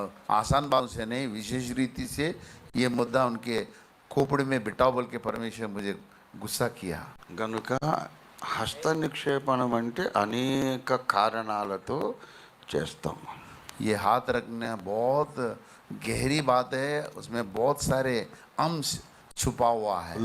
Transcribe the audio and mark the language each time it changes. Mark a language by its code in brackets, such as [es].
[hi] आसान बात से नहीं, विशेष रीति से ये मुद्दा उनके खोपड़ी में बिठाओ बोल के परमेश्वर मुझे गुस्सा किया। [te] గనుక హస్త నిక్షేపణం అంటే అనేక కారణాలతో చేస్తాం. [hi] ये हाथ रखना बहुत गहरी बात है, उसमें बहुत सारे अंश छुपा हुआ है।